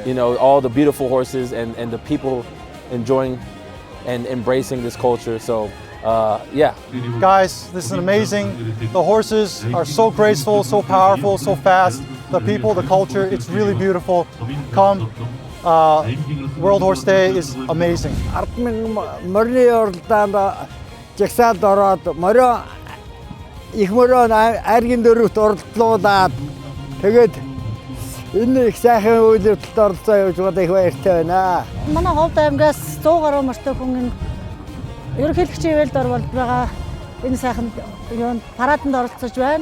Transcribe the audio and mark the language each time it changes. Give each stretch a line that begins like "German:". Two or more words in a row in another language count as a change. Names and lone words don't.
English: You know, all the beautiful horses and the people enjoying and embracing this culture. So, yeah. Guys, this is amazing. The horses are so graceful, so powerful, so fast. The people, the culture, it's really beautiful. Come. World Horse Day is amazing.
Mongolian: Морины уралдаанд жагсаалд ороод морио их морио айргийн дөрөвт уралдлуулаад тэгээд энэ их сайхан үйл явдалд оролцоо явуулж байгаа их баяртай байна. Манай Ховд аймгаас 100 гаруй морьтой хүн ерөнхийлөгчийн ивэлд орвол байгаа энэ сайхан юунд параданд оролцож байна.